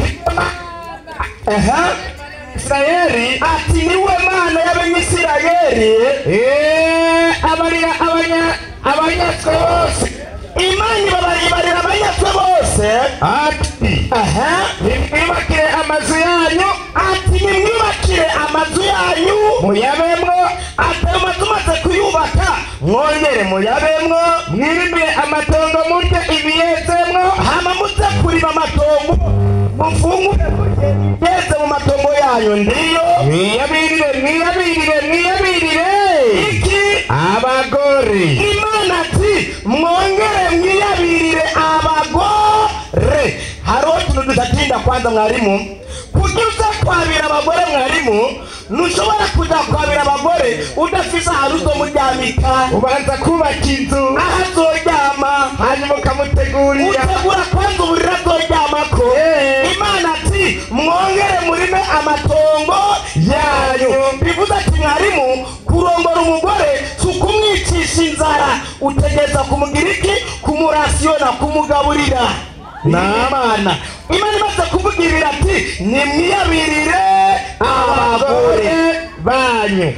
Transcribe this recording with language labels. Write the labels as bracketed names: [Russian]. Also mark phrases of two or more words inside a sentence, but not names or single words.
[Rundi] Isirayeli ati niwe Mana y'Abanyisirayeli abarira abanyatwe bose. Imana ibarira abanyatwe bose ati nimwubakire amazu yanyu. Ati nimwubakire amazu yanyu muyabemwo. Ati amazu maze kuyubaka mwongere muyabemwo. Mwirinde amatongo murye ibiyezemwo. Hama muze kurima amatongo mufungure yeze mu matongo yanyu. Ndiyo mwiyabirire iki? Abagore. Imana ati mwongere mwiyabirire abagore. Haro tuntu dusatinda kwanza mwarimu kujuza kwabira abagore. Mwarimu nushobora kuja kwabira abagore udafise haruzo muryamika, ubanza kubaka inzu ahazoryama hanyuma ukamutegurira utegura kwanza uburira azoryamako. Imana ati mwongere murime amatongo yanyu. Bivuze ati mwarimu kurongora umugore sukumwicisha inzara, utegeza kumugira iki? Kumurasiyona, kumugaburira. Namana Imana imaze kuvugirira ati nimwiyabirire abagore banyu.